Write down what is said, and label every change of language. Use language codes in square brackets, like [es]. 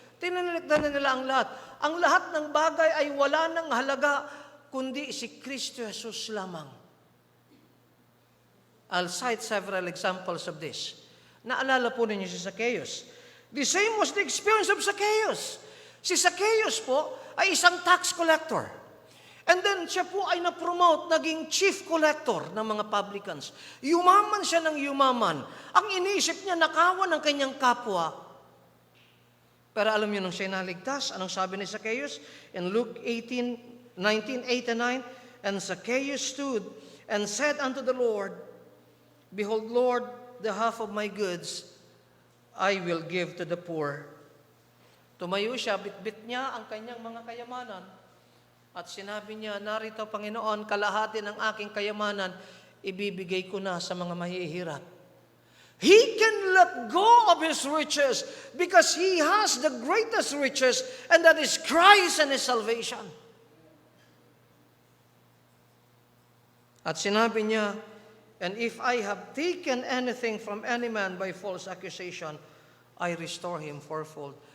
[tl] Tinalikdan na nila ang lahat. Ang lahat ng bagay ay wala ng halaga, kundi si Kristo Jesus lamang. [en] I'll cite several examples of this. [tl] Naalala po ninyo si Zacchaeus. [en] The same was the experience of Zacchaeus. [tl] Si Zacchaeus po ay isang tax collector. And then siya po ay na-promote, naging chief collector ng mga publicans. Yumaman siya ng yumaman. Ang iniisip niya, nakawan ng kanyang kapwa. Pero alam niyo nung siya naligtas, anong sabi ni Zacchaeus? [en] In Luke 19:8 and 9, and Zacchaeus stood and said unto the Lord, Behold, Lord, the half of my goods I will give to the poor. [tl] Tumayo siya, bitbit niya ang kanyang mga kayamanan. At sinabi niya, narito Panginoon, kalahati ng aking kayamanan, ibibigay ko na sa mga mahihirap. [en] He can let go of his riches because he has the greatest riches, and that is Christ and his salvation. [tl] At sinabi niya, [en] and if I have taken anything from any man by false accusation, I restore him fourfold.